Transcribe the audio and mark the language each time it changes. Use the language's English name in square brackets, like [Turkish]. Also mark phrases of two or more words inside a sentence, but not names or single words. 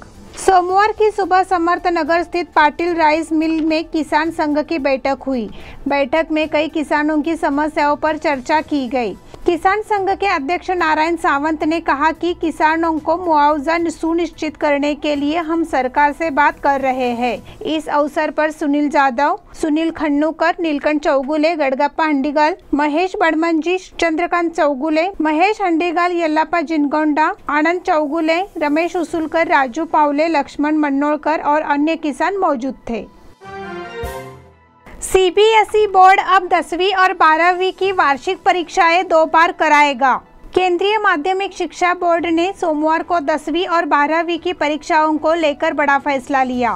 [Hindi] सोमवार की सुबह समर्थ नगर स्थित पाटिल राइस मिल में किसान संघ की बैठक हुई। बैठक में कई किसानों की समस्याओं पर चर्चा की गई। किसान संघ के अध्यक्ष नारायण सावंत ने कहा कि किसानों को मुआवजा सुनिश्चित करने के लिए हम सरकार से बात कर रहे हैं। इस अवसर पर सुनील जाधव, सुनील खन्नूकर, नीलकंठ चौगुले, गड़गप्पा हंडीगाल, महेश बड़मंजी, चंद्रकांत चौगुले, महेश हंडीगाल, यल्लाप्पा जिनगोंडा, आनंद चौगुले, रमेश उसूलकर, राजू पावले, लक्ष्मण मन्नोळकर और अन्य किसान मौजूद थे। सीबीएसई बोर्ड अब 10वीं और 12वीं की वार्षिक परीक्षाएं 2 बार कराएगा। केंद्रीय माध्यमिक शिक्षा बोर्ड ने सोमवार को 10वीं और 12वीं की परीक्षाओं को लेकर बड़ा फैसला लिया।